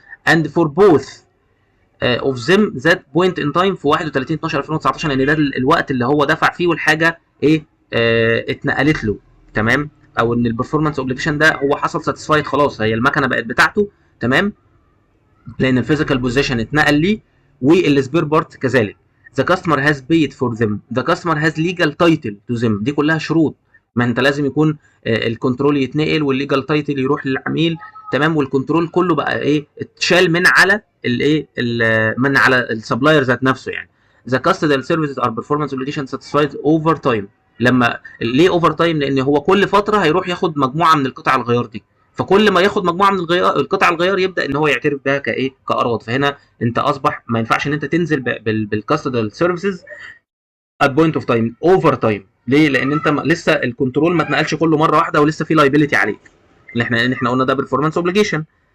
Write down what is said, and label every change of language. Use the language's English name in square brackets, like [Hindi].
[English] and for both of them that point in time [Arabic] في 31/12/2019، لان ده الوقت اللي هو دفع فيه والحاجه ايه اتنقلت له، تمام، او ان البرفورمانس اوبليجيشن ده هو حصل ساتيسفايد خلاص، هي المكنه بقت بتاعته، تمام، لان الفيزيكال بوزيشن اتنقل ليه، والسبير بارت كذلك. [English] The customer has paid for them. The customer has legal title to them. [Arabic] دي كلها شروط. ما انت لازم يكون الكنترول يتنقل والليجال تايتل يروح للعميل، تمام، والكنترول كله بقى ايه اتشال من على الايه من على السبلاير ذات نفسه يعني. [English] the custodial services are performance obligation satisfied over time. [Arabic] لما ليه اوفر تايم؟ لان هو كل فتره هيروح ياخد مجموعه من القطع الغيار دي، فكل ما ياخد مجموعه من القطع الغيار يبدا ان هو يعترف بها كايه كاراض. فهنا انت اصبح ما ينفعش ان انت تنزل بالكاستودال سيرفيسز ات بوينت اوف تايم اوفر تايم. ليه؟ لان انت لسه الكنترول ما اتنقلش كله مره واحده ولسه في لايبيليتي عليك، اللي احنا قلنا ده برفورمانس اوبليجيشن.